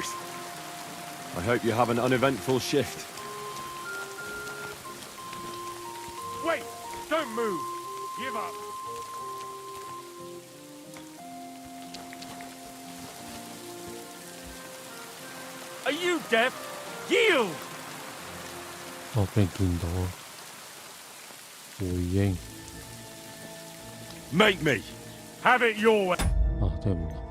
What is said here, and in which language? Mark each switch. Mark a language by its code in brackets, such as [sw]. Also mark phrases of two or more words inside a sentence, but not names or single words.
[en] I hope you have an uneventful shift. Wait! Don't move! Give up! Are you deaf? Yield! [yue] 我俾人見到回應 [en] Make me! Have it your way! [yue] 啊，真係唔得。